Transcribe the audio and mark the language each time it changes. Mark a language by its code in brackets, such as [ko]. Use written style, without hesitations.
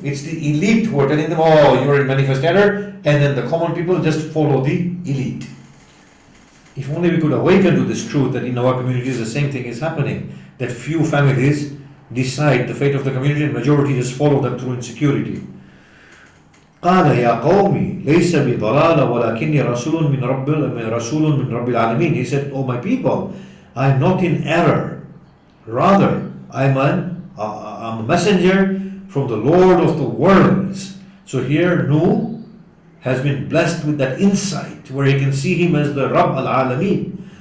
[en] It's the elite who are telling them, oh, you're in manifest error, and then the common people just follow the elite. If only we could awaken to this truth that in our communities the same thing is happening, that few families decide the fate of the community and majority just follow them through insecurity. [ar] قال يا قومي ليس بضلال ولكني رسول من رب العالمين. [en] He said, oh my people, I am not in error. Rather, I'm a messenger from the Lord of the worlds. So here Nuh has been blessed with that insight where he can see him as the Rabb al-Alamin.